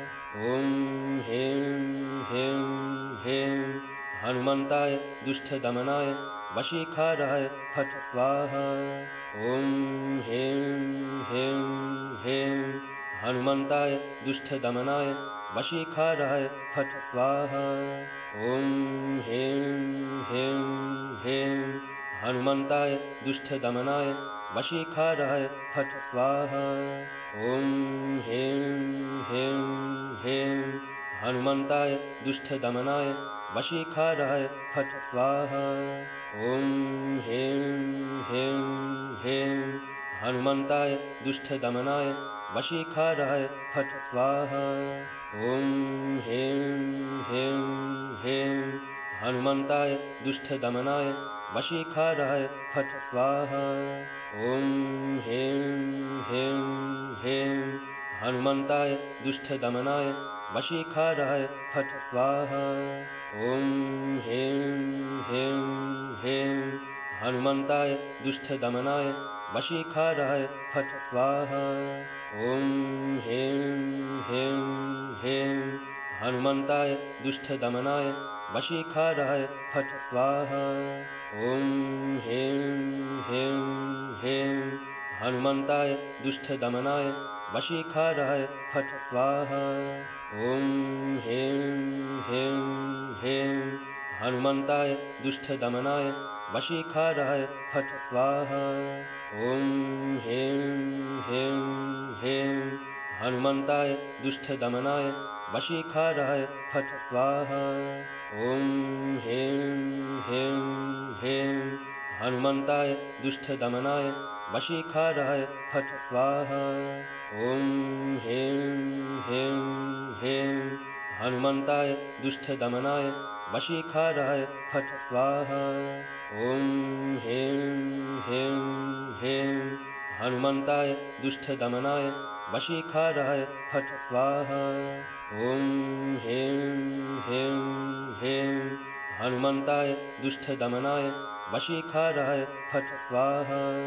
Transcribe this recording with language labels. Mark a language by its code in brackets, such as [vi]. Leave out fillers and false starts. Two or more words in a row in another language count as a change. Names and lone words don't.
[sa] ओम हें हें हें हनुमंताय दुष्ट दमनाय वशीकाराय फट स्वाहा। ओम हें हें हें हनुमंताय दुष्ट दमनाय वशीकाराय फट स्वाहा। ओम हें हें हें हनुमंताय दुष्ट दमनाय वशीकाराय फट स्वाहा। ओम हें हें हें हनुमंताय दुष्ट दमनाय वशीकाराय फट स्वाहा। ओम हें हें हें हनुमंताय दुष्ट दमनाय वशीकाराय फट स्वाहा। ओम हें हें हें हनुमंताय दुष्ट दमनाय वशीकाराय फट स्वाहा। ओम हें हें हें हनुमंताय दुष्ट दमनाय वशीकाराय फट स्वाहा। ओम हें हें हें हनुमंताय दुष्ट दमनाय वशीकाराय फट स्वाहा। ओम हें हें हें हनुमंताय दुष्ट दमनाय वशीकाराय फट स्वाहा। ओम हें हें हें हनुमंताय दुष्ट दमनाय वशीकाराय फट स्वाहा। ओम हें हें हें हनुमंताय दुष्ट दमनाय वशीकाराय फट स्वाहा। ओम हें हें हें हनुमंताय दुष्ट दमनाय वशीकाराय फट स्वाहा। ओम हें हें हें हनुमंताय दुष्ट दमनाय वशीकाराय फट स्वाहा। ओम हें हें हें हनुमंताय दुष्ट दमनाय वशीखाराय फट् स्वाहा। ॐ ह्रीं ह्रीं ह्रीं हनुमन्ताय दुष्टदमनाय वशीखाराय फट् स्वाहा। ॐ ह्रीं ह्रीं ह्रीं हनुमन्ताय दुष्टदमनाय वशीखाराय फट् स्वाहा।